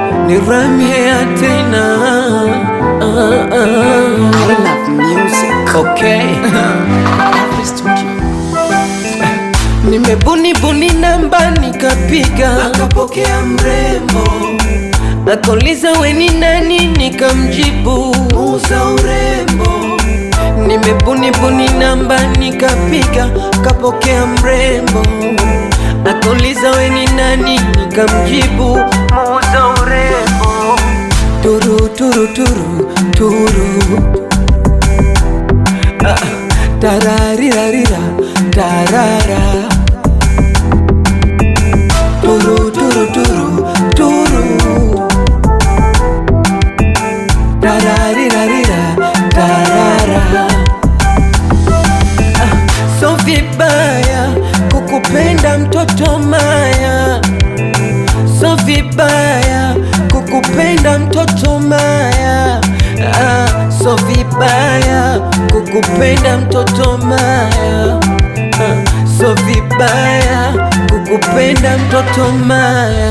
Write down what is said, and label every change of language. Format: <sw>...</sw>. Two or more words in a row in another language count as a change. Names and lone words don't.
<sw>niramia tena.</sw> <en>I love music. Okay. Every studio.</en> <sw>Nimebuni namba nikapiga, Akapokea mrembo, akauliza we ni nani, nikamjibu muuza urembo. nimebuni namba nikapiga, kapokea mrembo, akauliza we ni nani, nikamjibu muuza urembo. Turu turu turu turu, tararirarira tarara, turu turu turu turu, tararirarira tarara. So vibaya kukupenda mtoto Maya, so vibaya kukupenda mtoto Maya, so vibaya kukupenda mtoto Maya, so vibaya kukupenda mtoto Maya.</sw>